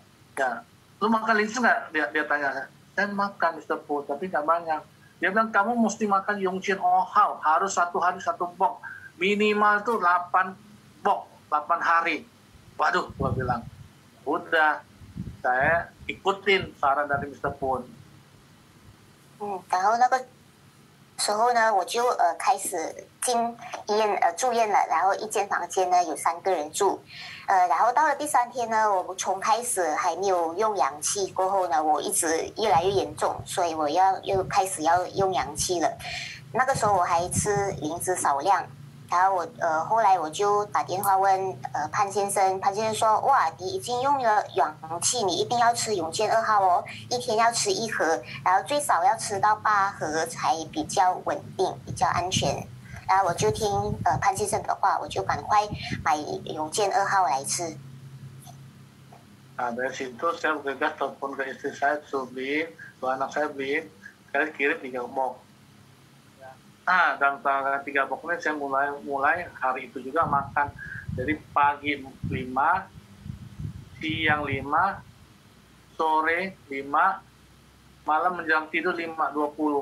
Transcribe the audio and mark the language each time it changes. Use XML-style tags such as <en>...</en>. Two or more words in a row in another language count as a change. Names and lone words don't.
<id>Ya. Lu makan linsu nggak? Dia tanya. Saya makan Mr. Pun tapi nggak banyak. Dia bilang kamu mesti makan Yongchen Ohao, harus 1 hari 1 box, minimal tuh 8 box, 8 hari. Waduh, gua bilang udah. Saya ikutin saran dari Mr. Pun。</id> <zh>然后那个时候呢，我就开始进医院住院了，然后一间房间呢有3个人住，然后到了第3天呢，我从开始还没有用氧气过后呢，我一直越来越严重，所以我又开始要用氧气了。那个时候我还吃灵芝少量。然后后来我就打电话问潘先生，潘先生说哇，你已经用了氧气，你一定要吃永健2号哦，一天要吃1盒，然后最少要吃到8盒才比较稳定，比较安全。然后我就听潘先生的话，我就赶快买永健2号来吃。</zh> <id>Nah dari situ saya bergegas telepon ke istri saya, suruh beliin, anak saya beliin, saya kirim 3 box. Nah, dan tanggal 3 box ini saya mulai hari itu juga makan. Jadi pagi 5, siang 5, sore 5, malam menjelang tidur 5:20.</id>